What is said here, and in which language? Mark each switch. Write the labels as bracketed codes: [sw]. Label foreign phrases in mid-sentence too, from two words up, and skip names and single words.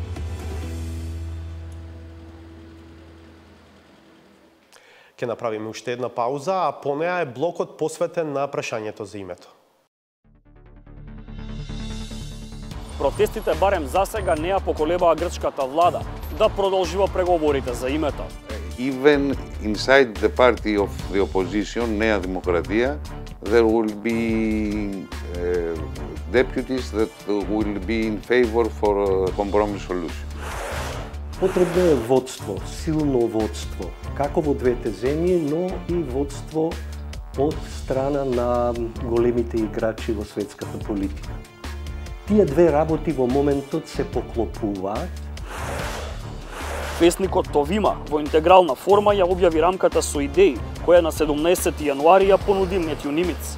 [mk] Ќе направиме уште една пауза, а по неа е блокот посветен на прашањето за името. Протестите барем засега не ја поколебаа грчката влада да продолжува преговорите за името. [en] Even inside the party of the opposition, Nea Demokratia, there will be deputies that will be in favor for a compromise solution. [mk] Потребно е водство, силно водство, како во двете земји, но и водство од страна на големите играчи во светската политика. Тие две работи во моментот се поклопуваат. Весникот Товима во интегрална форма ја објави рамката со идеи, која на 17 јануари ја понуди Метју Нимиц.